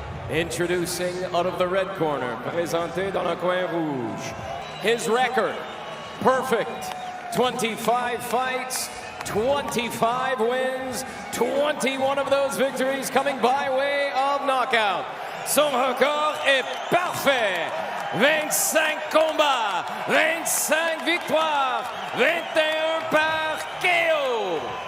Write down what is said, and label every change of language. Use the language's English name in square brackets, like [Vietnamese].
[English] Introducing out of the red corner, [French] présenté dans le coin rouge. [English] His record, perfect, 25 fights, 25 wins, 21 of those victories coming by way of knockout. [French] Son record est parfait. 25 combats, 25 victoires, 21 par KO.